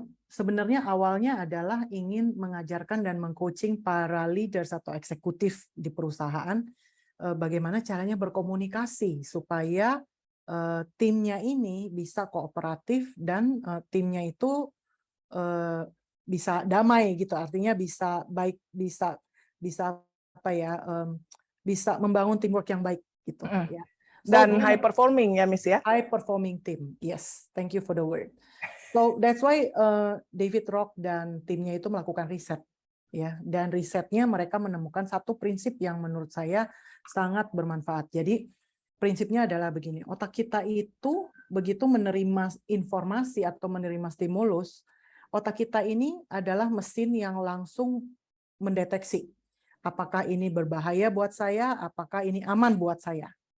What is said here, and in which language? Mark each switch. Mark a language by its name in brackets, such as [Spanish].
[Indonesian] Sebenarnya awalnya adalah ingin mengajarkan dan mengcoaching para leaders atau eksekutif di perusahaan bagaimana caranya berkomunikasi supaya timnya ini bisa kooperatif dan timnya itu bisa damai gitu, artinya bisa baik, bisa apa ya, bisa membangun teamwork yang baik gitu ya. Dan high performing ya, Miss ya. [English] High performing team, yes, thank you for the word. So that's why [Indonesian] David Rock dan timnya itu melakukan riset, ya. Dan risetnya mereka menemukan satu prinsip yang menurut saya sangat bermanfaat. Jadi prinsipnya adalah begini: otak kita itu begitu menerima informasi atau menerima stimulus, otak kita ini adalah mesin yang langsung mendeteksi apakah ini berbahaya buat saya, apakah ini aman buat saya.